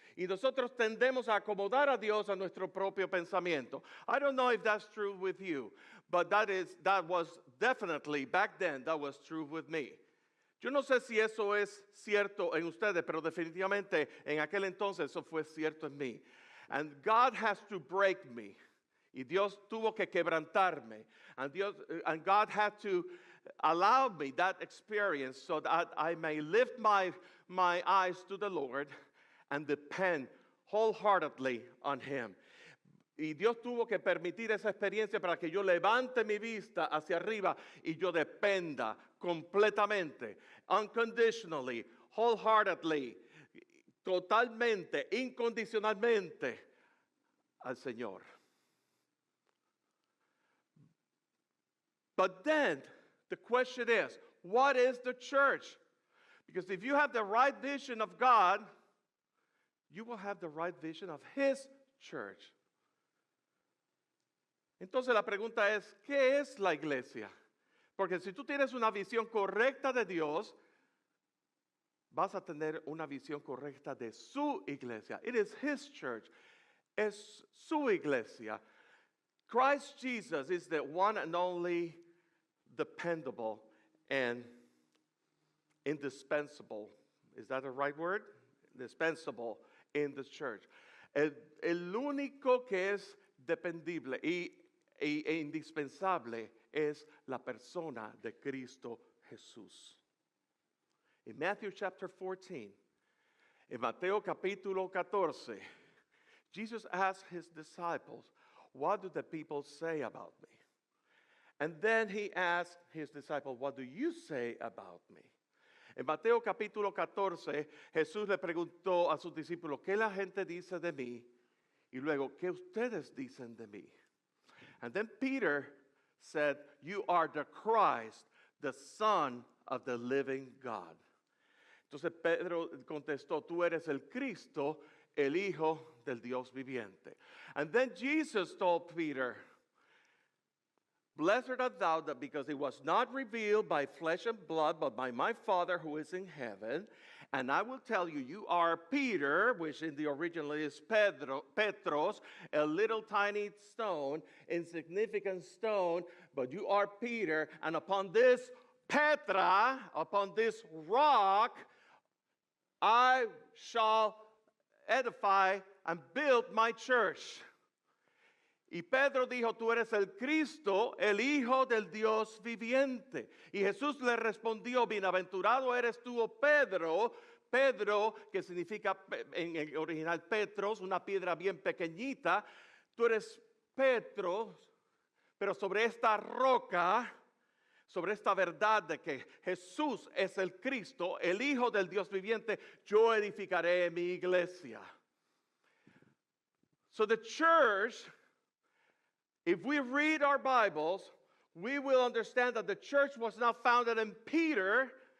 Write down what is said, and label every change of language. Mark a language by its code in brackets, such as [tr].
[es] Y nosotros tendemos a acomodar a Dios a nuestro propio pensamiento. [en] I don't know if that's true with you, but that was definitely, back then, that was true with me. [es] Yo no sé si eso es cierto en ustedes, pero definitivamente en aquel entonces eso fue cierto en mí. [en] And God has to break me. [es] Y Dios tuvo que quebrantarme. [en] And God had to allow me that experience so that I may lift my eyes to the Lord and depend wholeheartedly on Him. [es] Y Dios tuvo que permitir esa experiencia para que yo levante mi vista hacia arriba y yo dependa completamente, [en] unconditionally, wholeheartedly, [es] totalmente, incondicionalmente al Señor. [en] But then the question is, what is the church? Because if you have the right vision of God, you will have the right vision of His church. [es] Entonces la pregunta es, ¿qué es la iglesia? Porque si tú tienes una visión correcta de Dios, vas a tener una visión correcta de su iglesia. [en] It is His church. [es] Es su iglesia. [en] Christ Jesus is the one and only dependable and indispensable. Is that a right word? Indispensable in the church. [es] El único que es dependible e indispensable es la persona de Cristo Jesús. [en] In Matthew chapter 14, [es] en Mateo capítulo 14, [en] Jesus asked His disciples, what do the people say about me? And then He asked His disciples, what do you say about me? [es] En Mateo capítulo 14, Jesús le preguntó a sus discípulos, ¿qué la gente dice de mí? Y luego, ¿qué ustedes dicen de mí? [en] And then Peter said, you are the Christ, the Son of the living God. [es] Entonces Pedro contestó, tú eres el Cristo, el Hijo del Dios viviente. [en] And then Jesus told Peter, blessed art thou, that because it was not revealed by flesh and blood, but by my Father who is in heaven. And I will tell you, you are Peter, which in the original is Petros, a little tiny stone, insignificant stone, but you are Peter, and upon this Petra, upon this rock, I shall edify and build my church. [es] Y Pedro dijo, tú eres el Cristo, el Hijo del Dios viviente. Y Jesús le respondió, bienaventurado eres tú, oh Pedro. Pedro, que significa en el original Petros, una piedra bien pequeñita. Tú eres Petro, pero sobre esta roca, sobre esta verdad de que Jesús es el Cristo, el Hijo del Dios viviente, yo edificaré mi iglesia. [en] So the church, if we read our Bibles, we will understand that the church was not founded in Peter.